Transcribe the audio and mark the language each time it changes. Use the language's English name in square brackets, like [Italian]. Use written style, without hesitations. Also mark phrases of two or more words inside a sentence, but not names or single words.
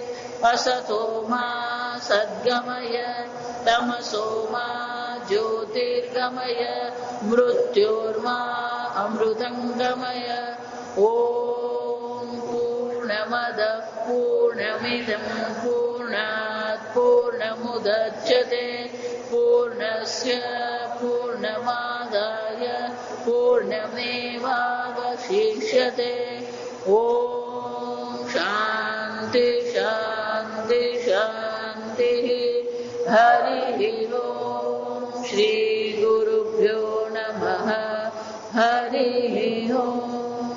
[Sanskrit] અસતો મા સદ્ગમય તમસો મા જ્યોતિર્ગમય મૃત્યોર્મા અમૃતંગમય. ઓમ પૂર્ણમદ પૂર્ણમિદં પૂર્ણાત પૂર્ણ पूर्णमुदच्यते पूर्णस्य पूर्णमादाय पूर्णमेवावशिष्यते ॐ शान्ति शान्ति शान्तिः हरिः ॐ श्रीगुरुभ्यो नमः हरिः ॐ।